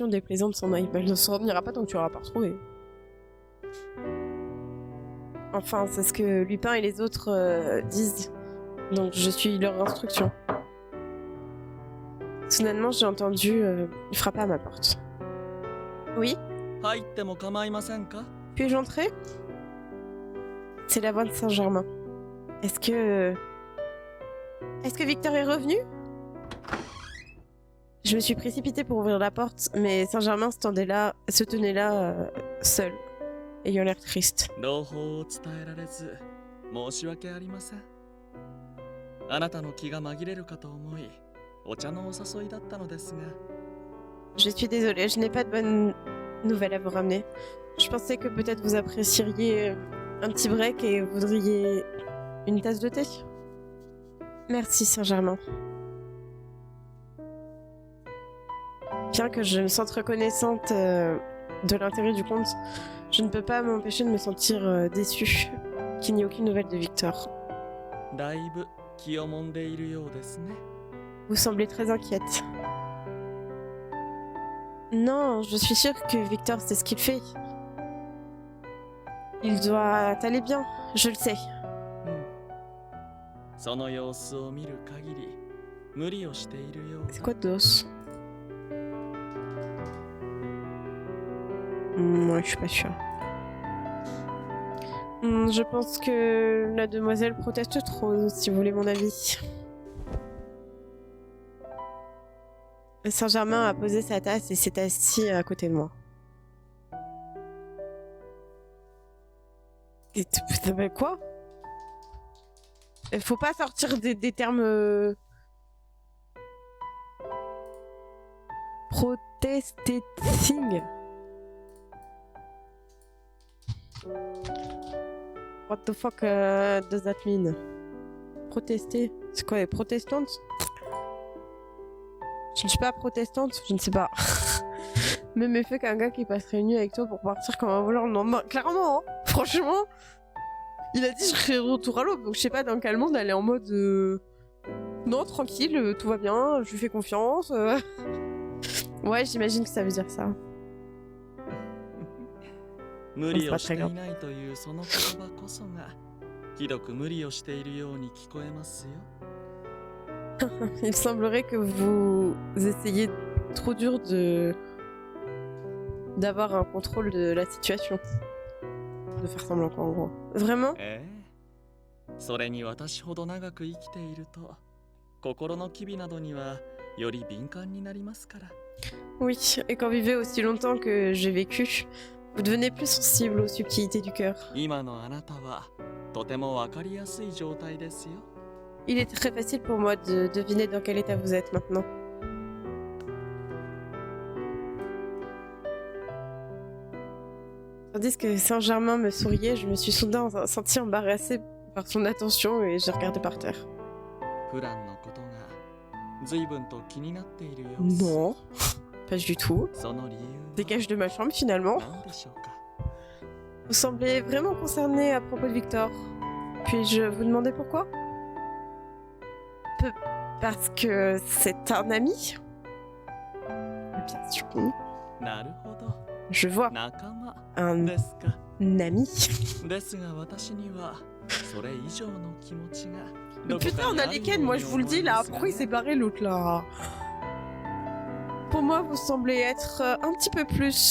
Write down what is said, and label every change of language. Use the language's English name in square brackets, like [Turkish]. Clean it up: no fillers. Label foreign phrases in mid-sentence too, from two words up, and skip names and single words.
[French] Elle ne s'en ira pas tant que tu l'auras pas retrouvée. Enfin, c'est ce que Lupin et les autres disent. Donc je suis leur instruction. Soudainement, j'ai entendu frapper à ma porte. Oui, [Japanese] 入っても構いませんか？ [French] puis-je entrer? C'est la voix de Saint-Germain. Est-ce que Victor est revenu? Je me suis précipitée pour ouvrir la porte, mais Saint-Germain se tenait là, seul, ayant l'air triste. [Japanese] 朗報を伝えられず申し訳ありません。あなたの気が紛れるかと思い、お茶のお誘いだったのですが。 [French] Je suis désolée, je n'ai pas de bonnes nouvelles à vous ramener. Je pensais que peut-être vous apprécieriez un petit break et voudriez une tasse de thé. Merci Saint-Germain. Bien que je me sente reconnaissante de l'intérêt du conte, je ne peux pas m'empêcher de me sentir déçue qu'il n'y ait aucune nouvelle de Victor. [Japanese] だいぶ気をもんでいるようですね。 [French] Vous semblez très inquiète. Non, je suis sûre que Victor sait ce qu'il fait. Il doit aller bien, je le sais. [Japanese] その様子を見る限り無理をしているよう [French] C'est [Japanese] だ。 [French] quoi Dos? Ouais, je suis pas sûre. Je pense que la demoiselle proteste trop, si vous voulez mon avis. Saint-Germain a posé sa tasse et s'est assis à côté de moi. Et quoi? Faut pas sortir des termes protesting. [English] What the fuck does that mean? [French] Protester? C'est quoi, les protestantes? Je ne suis pas protestante, je ne sais pas. Même effet qu'un gars qui passerait nu avec toi pour partir comme un voleur le lendemain. Clairement, hein, franchement, il a dit je serai de retour à l'aube, donc je sais pas dans quel monde elle est en mode non, tranquille, tout va bien, je lui fais confiance. Ouais, j'imagine que ça veut dire ça. [Japanese] 無理をしていないというその言葉こそがひどく無理をしているように聞こえますよ。 [French] Il semblerait que vous essayez trop dur d'avoir un contrôle de la situation. De faire semblant quoi en gros. Vraiment? [Japanese] それに私ほど長く生きていると心の機微などにはより敏感になりますから。 [French] Oui, et quand vous vivez aussi longtemps que j'ai vécu, vous devenez plus sensible aux subtilités du cœur. [Japanese] 今のあなたはとてもわかりやすい状態ですよ。 [French] Il est très facile pour moi de deviner dans quel état vous êtes maintenant. Tandis que Saint-Germain me souriait, je me suis soudain sentie embarrassée par son attention et j'ai regardé par terre. [Japanese] プランのことが随分と気になっているようです。 [French] Non, pas du tout. [Japanese] その理由は [French] Dégage de ma chambre finalement. [Japanese] 何でしょうか。 [French] Vous semblez vraiment concerné à propos de Victor. Puis-je vous demander pourquoi? Parce que c'est un ami? Bien sûr. [Japanese] なるほど。 [French] Je vois [Japanese] 仲間 [French] un [Japanese] ですか。 [French] ami. [Japanese] ですが私にはそれ以上の気持ちが。 [French] Mais putain, on a les Ken, moi je vous le dis là. Pourquoi il s'est barré l'autre là? Pour moi, vous semblez être un petit peu plus.